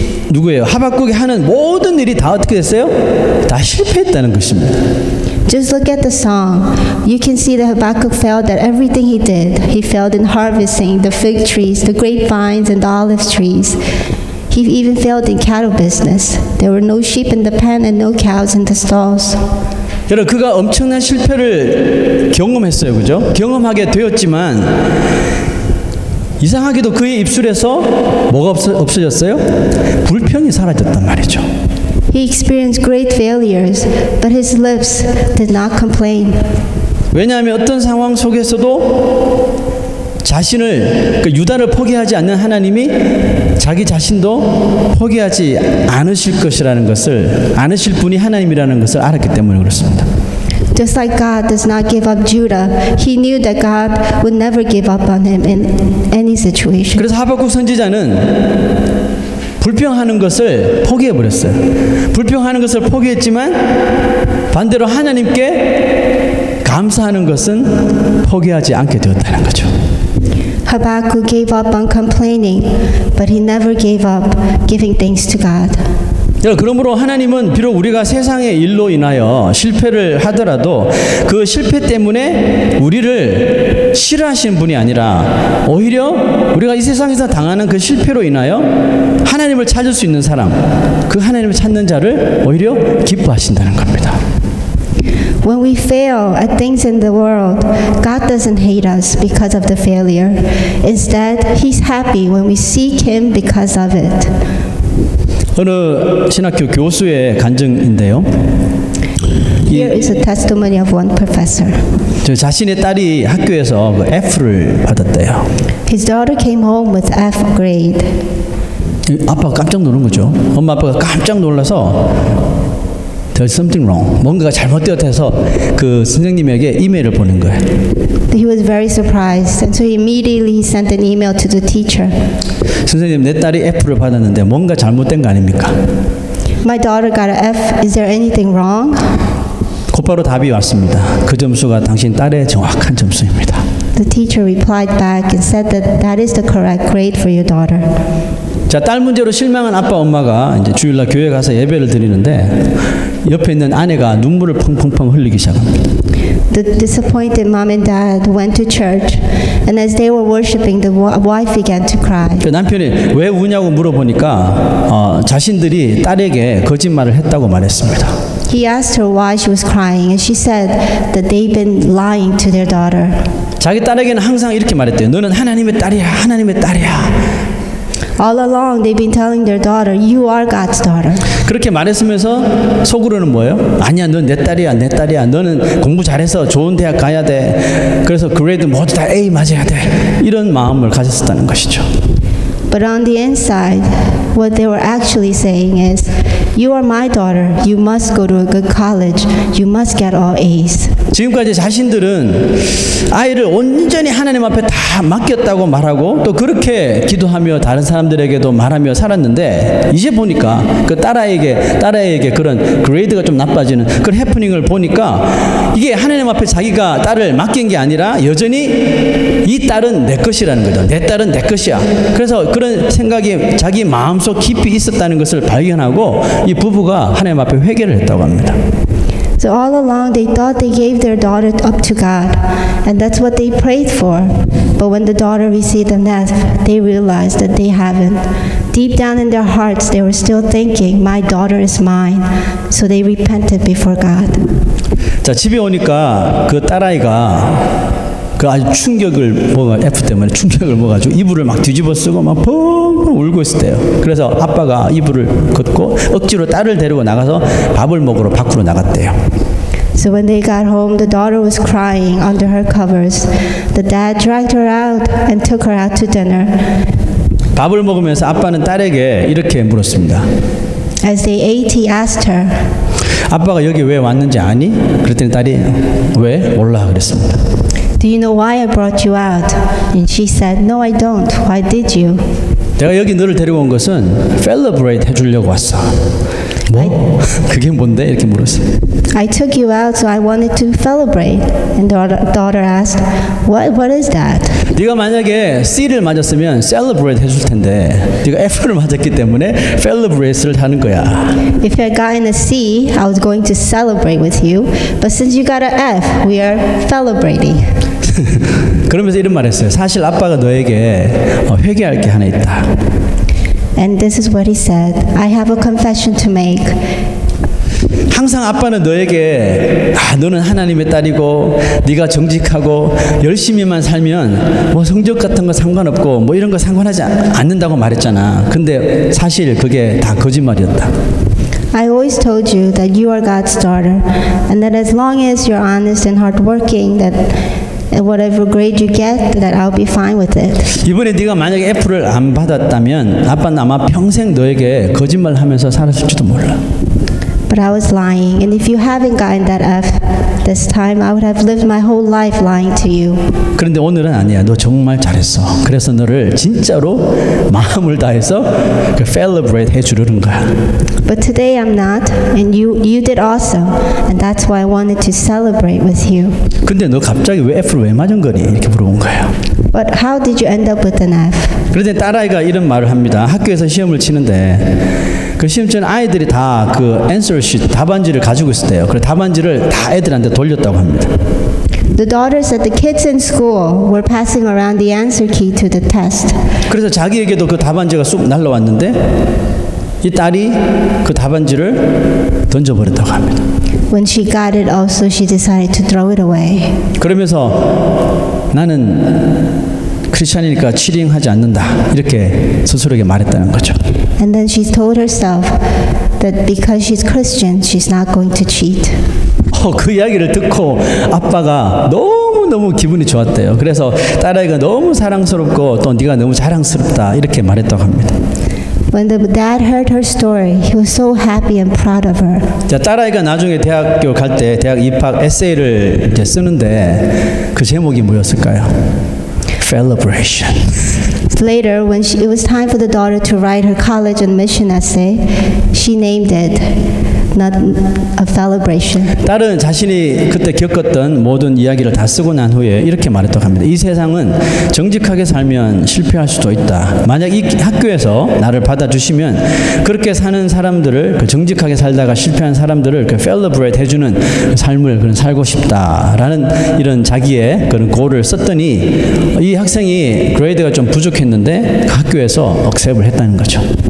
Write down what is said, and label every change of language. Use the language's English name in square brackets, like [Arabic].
[Korean] 누구예요? 하박국이 하는 모든 일이 다 어떻게 됐어요? 다 실패했다는 것입니다. [English] Just look at the song. You can see that Habakkuk failed at everything he did. He failed in harvesting the fig trees, the grapevines, and the olive trees. He even failed in cattle business. There were no sheep in the pen and no cows in the stalls. [Korean] 여러분, 그가 엄청난 실패를 경험했어요, 그죠? 경험하게 되었지만 이상하게도 그의 입술에서 뭐가 없어졌어요? 불평이 사라졌단 말이죠. [English] He experienced great failures, but his lips did not complain. [Korean] 왜냐하면 어떤 상황 속에서도 자신을, 유다를 포기하지 않는 하나님이 자기 자신도 포기하지 않으실 것이라는 것을, 않으실 분이 하나님이라는 것을 알았기 때문에 그렇습니다. [English] Just like God does not give up Judah, he knew that God would never give up on him in any situation. [Korean] 그래서 하박국 선지자는 불평하는 것을 포기해버렸어요. 불평하는 것을 포기했지만 반대로 하나님께 감사하는 것은 포기하지 않게 되었다는 거죠. [English] Habakkuk gave up on complaining, but he never gave up giving thanks to God. [Korean] 그러므로 하나님은 비록 우리가 세상의 일로 인하여 실패를 하더라도 그 실패 때문에 우리를 싫어하시는 분이 아니라 오히려 우리가 이 세상에서 당하는 그 실패로 인하여 하나님을 찾을 수 있는 사람, 그 하나님을 찾는 자를 오히려 기뻐하신다는 겁니다. [English] When we fail at things in the world, God doesn't hate us because of the failure. Instead, He's happy when we seek Him because of it. [Korean] 어느 신학교 교수의 간증인데요. [English] Here is a testimony of one professor. [Korean] 저 자신의 딸이 학교에서 그 F를 받았대요. [English] His daughter came home with F grade. [Korean] 아빠가 깜짝 놀란 거죠. 엄마 아빠가 깜짝 놀라서 [English] There's something wrong. [Korean] 뭔가가 잘못되었다 해서 그 선생님에게 이메일을 보낸 거예요. [English] He was very surprised, and so he immediately sent an email to the teacher. [Korean] 선생님, 내 딸이 F를 받았는데 뭔가 잘못된 거 아닙니까? [English] My daughter got an F. Is there anything wrong? [Korean] 곧바로 답이 왔습니다. 그 점수가 당신 딸의 정확한 점수입니다. [English] The teacher replied back and said that that is the correct grade for your daughter. [Korean] 자, 딸 문제로 실망한 아빠 엄마가 이제 주일날 교회 가서 예배를 드리는데 옆에 있는 아내가 눈물을 펑펑펑 흘리기 시작합니다. [English] The disappointed mom and dad went to church, and as they were worshiping, the wife began to cry. [Korean] 그 남편이 왜 우냐고 물어보니까 자신들이 딸에게 거짓말을 했다고 말했습니다. [English] He asked her why she was crying, and she said that they've been lying to their daughter. [Korean] 자기 딸에게는 항상 이렇게 말했대요. 너는 하나님의 딸이야, 하나님의 딸이야. [English] All along, they've been telling their daughter, "You are God's daughter." [Korean] 그렇게 말했으면서 속으로는 뭐예요? 아니야, 넌 내 딸이야, 내 딸이야. 너는 공부 잘해서 좋은 대학 가야 돼. 그래서 그레이드 모두 다 A 맞아야 돼. 이런 마음을 가졌었다는 것이죠. [English] But on the inside, what they were actually saying is, "You are my daughter. You must go to a good college. You must get all A's." [Korean] 지금까지 자신들은 아이를 온전히 하나님 앞에 다 맡겼다고 말하고 또 그렇게 기도하며 다른 사람들에게도 말하며 살았는데 이제 보니까 그 딸아이에게 그런 그레이드가 좀 나빠지는 그런 해프닝을 보니까 이게 하나님 앞에 자기가 딸을 맡긴 게 아니라 여전히 이 딸은 내 것이라는 거죠. 내 딸은 내 것이야. 그래서 그런 생각이 자기 마음속 깊이 있었다는 것을 발견하고 이 부부가 하나님 앞에 회개를 했다고 합니다. [English] So all along, they thought they gave their daughter up to God, and that's what they prayed for. But when the daughter received an F, they realized that they haven't. Deep down in their hearts, they were still thinking, "My daughter is mine." So they repented before God. [Korean] 자, 집에 오니까 그 딸아이가 그 아주 충격을 F 때문에 충격을 먹어가지고 이불을 막 뒤집어 쓰고 막 펑펑 울고 있었대요. 그래서 아빠가 이불을 걷고 억지로 딸을 데리고 나가서 밥을 먹으러 밖으로 나갔대요. [English] So when they got home, the daughter was crying under her covers. The dad dragged her out and took her out to dinner. [Korean] 밥을 먹으면서 아빠는 딸에게 이렇게 물었습니다. [English] As they ate, he asked her, [Korean] 아빠가 여기 왜 왔는지 아니? 그랬더니 딸이 왜? 몰라 그랬습니다. [English] "Do you know why I brought you out?" And she said, "No, I don't. Why did you?" [Korean] 내가 여기 너를 데리고 온 것은 celebrate 해주려고 왔어. 뭐? 그게 뭔데? 이렇게 물었어요. [English] "I took you out, so I wanted to celebrate." And the daughter asked, What is that?" [Korean] 네가 만약에 C를 맞았으면 celebrate 해줄 텐데 네가 F를 맞았기 때문에 celebrate를 하는 거야. [English] "If I got in a C, I was going to celebrate with you. But since you got an F, we are celebrating." [Korean] 그러면서 이런 말 했어요. 사실 아빠가 너에게 회개할 게 하나 있다. [English] And this is what he said, "I have a confession to make." [Korean] 항상 아빠는 너에게 너는 하나님의 딸이고 네가 정직하고 열심히만 살면 뭐 성적 같은 거 상관없고 뭐 이런 거 상관하지 않는다고 말했잖아. 근데 사실 그게 다 거짓말이었다. [English] "I always told you that you are God's daughter, and that as long as you're honest and hardworking, that whatever grade you get, that I'll be fine with it." [Korean] 이번에 네가 만약에 F를 안 받았다면 아빠는 아마 평생 너에게 거짓말하면서 살았을지도 몰라. [English] But I was lying, and if you haven't gotten that F this time, I would have lived my whole life lying to you. [Korean] 그런데 오늘은 아니야. 너 정말 잘했어. 그래서 너를 진짜로 마음을 다해서 그 celebrate 해주려는 거야. [English] But today I'm not, and you did awesome, and that's why I wanted to celebrate with you. [Korean] 근데 너 갑자기 왜 F를 왜 맞은 거니? 이렇게 물어본 거예요. [English] But how did you end up with an F? [Korean] 그런데 딸아이가 이런 말을 합니다. 학교에서 시험을 치는데 그 시험 치는 아이들이 다 그 [English] answer sheet [Korean] 답안지를 가지고 있었대요. 그래서 답안지를 다 애들한테 돌렸다고 합니다. [English] The daughter said the kids in school were passing around the answer key to the test. [Korean] 그래서 자기에게도 그 답안지가 쑥 날라왔는데 이 딸이 그 답안지를 던져버렸다고 합니다. [English] When she got it also, she decided to throw it away. [Korean] 그러면서 나는 크리스찬이니까 치링하지 않는다 이렇게 스스로에게 말했다는 거죠. [English] And then she told herself that because she's Christian, she's not going to cheat. [Korean] 그 이야기를 듣고 아빠가 너무 기분이 좋았대요. 그래서 딸아이가 너무 사랑스럽고 또 네가 너무 자랑스럽다 이렇게 말했다고 합니다. [English] When the dad heard her story, he was so happy and proud of her. [Korean] 자, 딸아이가 나중에 대학교 갈 때 대학 입학 에세이를 이제 쓰는데 그 제목이 뭐였을까요? [English] Celebration. Later, when it was time for the daughter to write her college admission essay, she named it not a celebration. [Korean] 딸은 자신이 그때 겪었던 모든 이야기를 다 쓰고 난 후에 이렇게 말했다고 합니다. 이 세상은 정직하게 살면 실패할 수도 있다. 만약 이 학교에서 나를 받아주시면 그렇게 사는 사람들을 그 정직하게 살다가 실패한 사람들을 그 celebrate 해주는 삶을 그런 살고 싶다라는 이런 자기의 그런 고를 썼더니 이 학생이 그레이드가 좀 부족했는데 그 학교에서 억셉을 했다는 거죠.